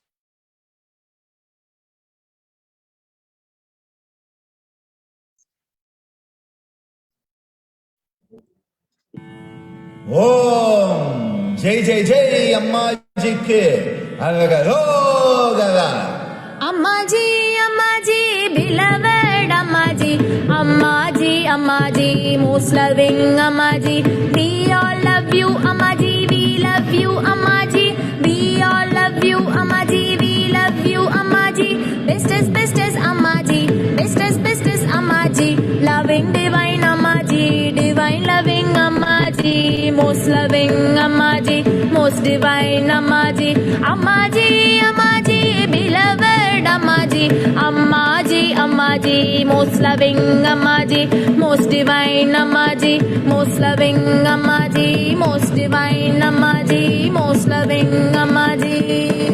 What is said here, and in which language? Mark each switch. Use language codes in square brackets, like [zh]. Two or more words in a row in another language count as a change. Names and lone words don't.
[hi] ॐ जय जय जय अम्माजी के आरगरा [en] Ammaji, Ammaji, beloved Ammaji, Ammaji, Ammaji, most loving Ammaji, we all love you Ammaji, we love you Ammaji, we all love you Ammaji, we love you Ammaji, bestest Ammaji, bestest Ammaji, loving divine Ammaji, divine loving Ammaji, most loving Ammaji, most divine Ammaji, Ammaji, Ammaji, beloved Ammaji, Ammaji, Ammaji, most loving Ammaji, most divine Ammaji, most loving Ammaji, most divine Ammaji, most loving Ammaji.